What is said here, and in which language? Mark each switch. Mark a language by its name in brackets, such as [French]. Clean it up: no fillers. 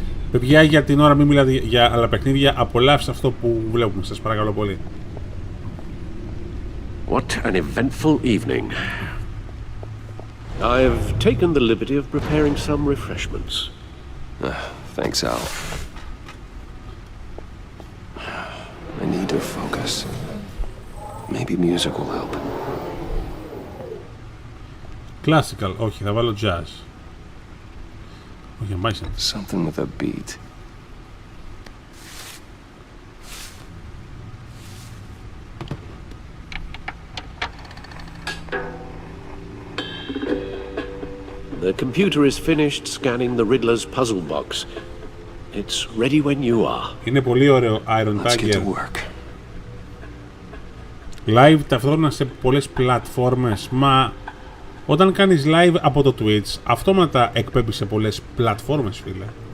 [Greek] Παιδιά, για την ώρα μην μιλάτε για άλλα παιχνίδια. Απολαύστε αυτό που βλέπουμε. Σας παρακαλώ πολύ. [English] What an eventful evening. I've taken the liberty of preparing some refreshments. Thanks, Al. I need to focus. Maybe music will help. [Greek] Classical, όχι, θα βάλω jazz. Όχι, αμάσια. [English] Something with a beat. The computer is finished scanning the Riddler's puzzle box. It's ready when you are. [Greek] Είναι πολύ ωραίο Iron Tiger. Live ταυτόχρονα σε πολλές πλατφόρμες. Μα όταν κάνεις live από το Twitch, αυτόματα εκπέμπει σε πολλές πλατφόρμες, φίλε.